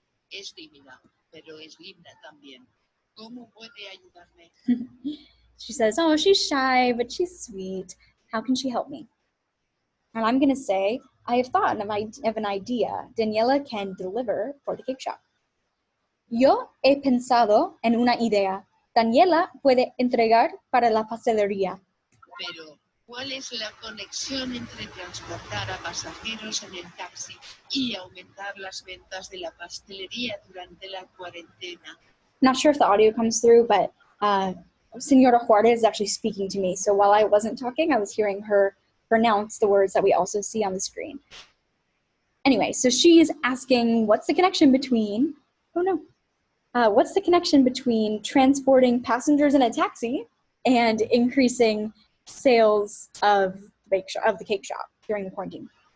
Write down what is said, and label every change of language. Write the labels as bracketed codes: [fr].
[es] Es tímida, pero es linda también. ¿Cómo puede ayudarme? [en] She says, oh, she's shy, but she's sweet. How can she help me? And I'm going to say, I have thought of an idea Daniela can deliver for the cake shop. [es] Yo he pensado en una idea. Daniela puede entregar para la pastelería. Pero, ¿cuál es la conexión entre transportar a pasajeros en el taxi y aumentar las ventas de la pastelería durante la cuarentena? [en] Not sure if the audio comes through, but Senora Juarez is actually speaking to me. So while I wasn't talking, I was hearing her pronounce the words that we also see on the screen. Anyway, so she's asking, what's the connection between, what's the connection between transporting passengers in a taxi and increasing sales of the cake shop during the quarantine?